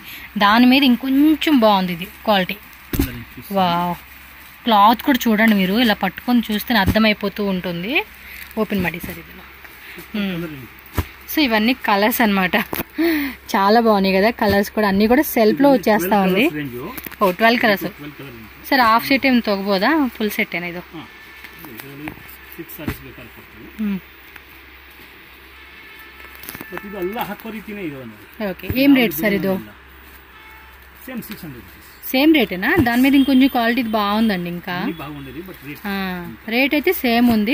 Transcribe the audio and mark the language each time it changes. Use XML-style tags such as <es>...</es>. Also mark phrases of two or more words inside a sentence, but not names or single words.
<te>దాని మీద ఇంకొంచెం బాగుంది ఇది క్వాలిటీ. వావ్, క్లాత్ కూడా చూడండి మీరు, ఇలా పట్టుకొని చూస్తే అర్థమైపోతూ ఉంటుంది. ఓపెన్ ಮಾಡಿ సార్ ఇది. సో ఇవన్నీ కలర్స్ అనమాట, చాలా బాగున్నాయి కదా కలర్స్ కూడా. అన్నీ కూడా సెల్ఫ్లో వచ్చేస్తా ఉంది. 12</te> <kn>ಕಲರ್ಸ್ ಸರ್.</kn> <en>half set</en> <kn>ಏನು ತಗೋಬೋದಾ,</kn> <en>full set</en> <kn>ಏನೋ ಇದು?</kn> <te>ఓకే, ఏం రేట్ సార్ ఇది? సేమ్ రేటేనా? దాని మీద ఇంకొంచెం క్వాలిటీ బాగుందండి. ఇంకా రేట్ అయితే సేమ్ ఉంది.</te>